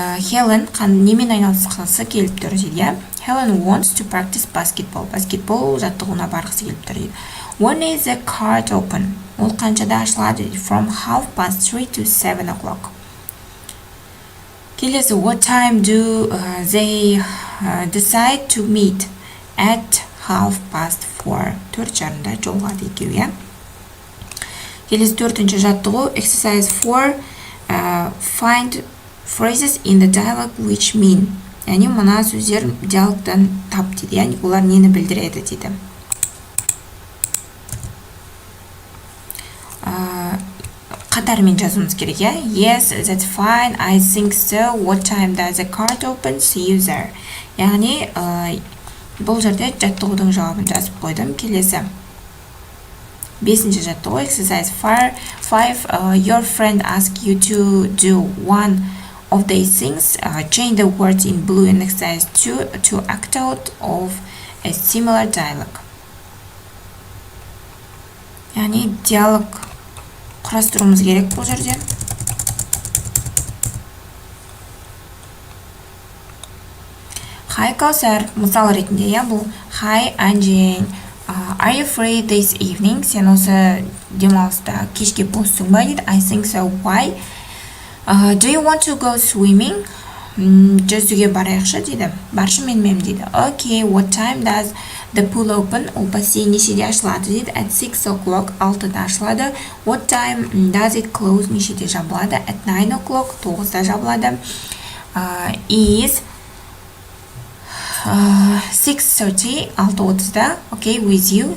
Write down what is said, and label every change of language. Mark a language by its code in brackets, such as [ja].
[kk] Helen немен айналысқысы келіп тұр дейді. [en] Helen wants to practice basketball. [kk] Баскетбол жаттығуына барғысы келіп тұр дейді. [en] When is the card open? [kk] Ол қаншада ашылады дейді. [en] From 3:30 to 7 o'clock. [kk] Келесі, [en] what time do they decide to meet? At 4:30. [kk] 4:30-да жолығады екеуі. Келесі төртінші жаттығу [en] exercise 4. Find phrases in the dialogue which mean. [kk] Яғни мына сөздер диалогтан тап дейді. Яғни олар нені білдіреді дейді. Қатармен жазуымыз керек. [en] Yes, that's fine. I think so. What time does the card open? See you there. [kk] Яғни бұл жерде жаттығудың жауабын жазып қойдым. Келесі бесінші жаттығу [en] exercise 5. Your friend asks you to do one of these things. Change the words in blue in exercise 2 to act out of a similar dialogue. [kk] Яғни диалог құрастыруымыз керек бұл жерде. Hi Каусар, мысал ретінде бұл Hi Анжен. [en] Are you free this evening? [kk] Сен осы демалыста кешке боссың ба дейді. [en] I think so. Why? Do you want to go swimming? [kk] Жүзуге барайықшы дейді. Баршы менімен дейді. [en] Okay, what time does the pool open? [kk] Ол бассейн нешеде ашылады дейді. [en] At 6 o'clock. [kk] 6-да ашылады. [en] What time does it close? [kk] Нешеде жабылады. [en] At 9 o'clock. [kk] 9-да жабылады. [en] Is 6:30. [kk] 6:30-да. [en] Okay, with you.